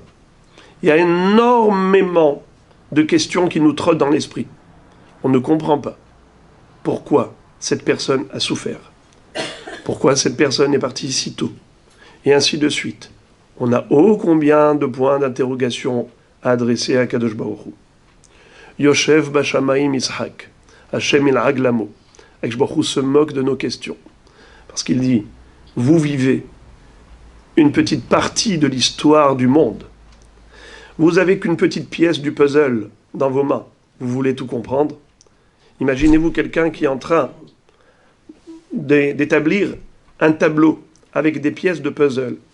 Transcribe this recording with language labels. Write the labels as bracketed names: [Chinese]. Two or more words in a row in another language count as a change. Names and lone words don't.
[French] Il y a énormément de questions qui nous trottent dans l'esprit. On ne comprend pas pourquoi cette personne a souffert. Pourquoi cette personne est partie si tôt. Et ainsi de suite. On a ô combien de points d'interrogation à adresser à Kadosh Baruch Hu. [Hebrew] יושב בשמים ישחק. ה' ילעג למו. [French] Kadosh Baruch Hu se moque de nos questions. Parce qu'il dit, vous vivez une petite partie de l'histoire du monde. Vous n'avez qu'une petite pièce du puzzle dans vos mains. Vous voulez tout comprendre? Imaginez-vous quelqu'un qui est en train d'établir un tableau avec des pièces de puzzle.